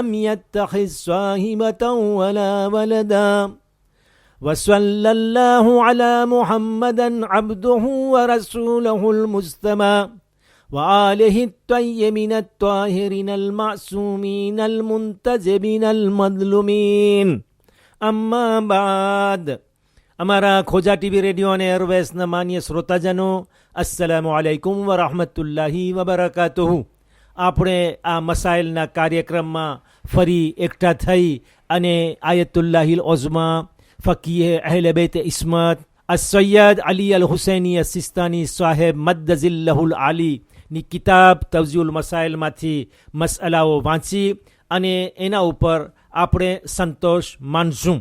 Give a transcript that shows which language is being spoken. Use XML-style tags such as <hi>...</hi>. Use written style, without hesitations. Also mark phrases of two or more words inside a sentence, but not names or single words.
<ar>يتخذ صاحبة ولا ولدا وصلى الله على محمد عبده ورسوله المصطفى وآله الطيبين الطاهرين المعصومين المنتجبين المظلومين أما بعد</ar> <gu>અમારા ખોજા ટીવી રેડિયો અને એરવેસના માન્ય શ્રોતાજનો</gu> <ar>السلام عليكم ورحمة الله وبركاته.</ar> <gu>આપણે આ મસાઇલના કાર્યક્રમમાં ફરી એકઠા થઈ અને આયતુલ્લાહિલ ઓઝમા ફકીહ અહલે બેત ઇસ્મત સૈયદ અલી અલ હુસૈની સિસ્તાની સાહેબ મદ્દઝિલ્લહુલ આલીની કિતાબ તવઝીઉલ મસાઇલમાંથી મસલાઓ વાંચી અને એના ઉપર આપણે સંતોષ માનશું.</gu>